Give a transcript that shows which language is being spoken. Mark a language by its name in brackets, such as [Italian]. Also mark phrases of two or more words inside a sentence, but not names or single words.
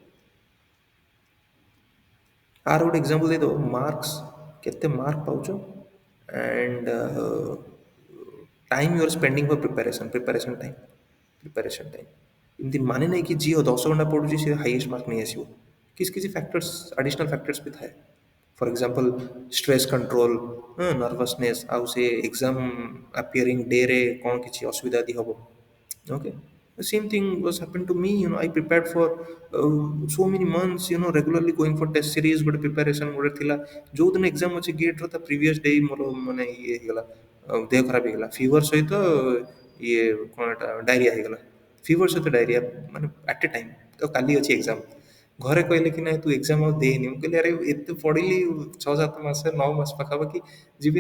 [Odia] ଆର ଗୋଟେ ଏକ୍ଜାମ୍ପଲ୍ ଦେଇଦେବ, ମାର୍କସ୍ କେତେ ମାର୍କ ପାଉଛ [English] and time you are spending for preparation time. [Odia] ଏମିତି ମାନେ ନାହିଁ କି ଝିଅ 10 ଘଣ୍ଟା ପଢ଼ୁଛି ସେ ହାଇଏଷ୍ଟ ମାର୍କ ନେଇ ଆସିବ। କିଛି କିଛି ଫ୍ୟାକ୍ଟର୍ସ, [English] additional factors [Odia] ବି ଥାଏ। [English] for example stress control, [Odia] ନର୍ଭସନେସ୍, ଆଉ ସେ [English] exam appearing [Odia] ଡେରେ କ'ଣ କିଛି ଅସୁବିଧା ଯଦି ହେବ। [English] Okay, the same thing was happened to me. I prepared for so many months. Regularly going for test series ଗୋଟେ preparation [Odia] ଗୋଟେ ଥିଲା। ଯୋଉ ଦିନ ଏକ୍ଜାମ୍ ଅଛି ଗେଟ୍ର ତା [English] previous day [Odia] ମୋର ମାନେ ଇଏ ହେଇଗଲା, ଦେହ ଖରାପ ହେଇଗଲା। ଫିଭର୍ ସହିତ ଇଏ କ'ଣ ଏଟା ଡାଇରିଆ ହେଇଗଲା। ଫିଭର୍ ସହିତ ଡାଇରିଆ ମାନେ [English] at a time. [Odia] ତ କାଲି ଅଛି ଏକ୍ଜାମ୍। ଘରେ କହିଲେ କି ନାଇଁ ତୁ ଏକ୍ଜାମ୍ ଆଉ ଦେଇନି। ମୁଁ କହିଲି ଆରେ ଏତେ ପଢ଼ିଲି 6-7 ମାସ 9 ମାସ ପାଖାପାଖି, ଯିବିନି।